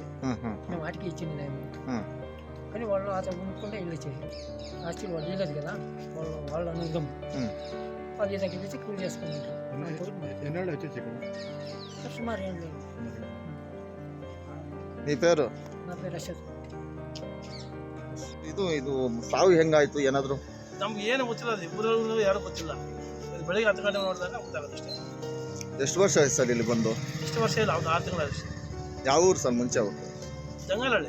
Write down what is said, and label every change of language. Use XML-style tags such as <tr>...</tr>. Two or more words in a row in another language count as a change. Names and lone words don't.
<te>మేము వాటికి ఇచ్చింది న్యాయం, కానీ వాళ్ళు అతను కొనుక్కుంటే ఇల్లు ఇచ్చేది. ఆస్తి వాళ్ళు ఇవ్వలేదు కదా, వాళ్ళు అనుదం వాళ్ళు ఈ దగ్గర తెచ్చి కూలి చేసుకుంటారు. సుమారు ఏం లేదు. నీ పేరు? నా పేరు ಅಶ್ವತ್.</te> <kn>ಇದು ಸಾವು ಹೆಂಗಾಯ್ತು ಏನಾದ್ರು? ನಮ್ಗೆ ಏನು ಗೊತ್ತಿಲ್ಲ, ಊರವರು ಯಾರು ಗೊತ್ತಿಲ್ಲ. ಬೆಳಿಗ್ಗೆ 10 ಗಂಟೆ ನೋಡಿದಾಗ ಗೊತ್ತಾಗುತ್ತೆ ಅಷ್ಟೇ. ಎಷ್ಟು ವರ್ಷ ಆಯ್ತು ಸರ್ ಇಲ್ಲಿ ಬಂದು? ಇಷ್ಟು ವರ್ಷ ಇಲ್ಲ, ಒಂದು 6 ತಿಂಗಳು ಅಷ್ಟೇ. ಯಾವ ಊರು ಸರ್ ಮುಂಚೆ? ಅವ್ರು ಜಂಗಲಹಳ್ಳಿ.</kn>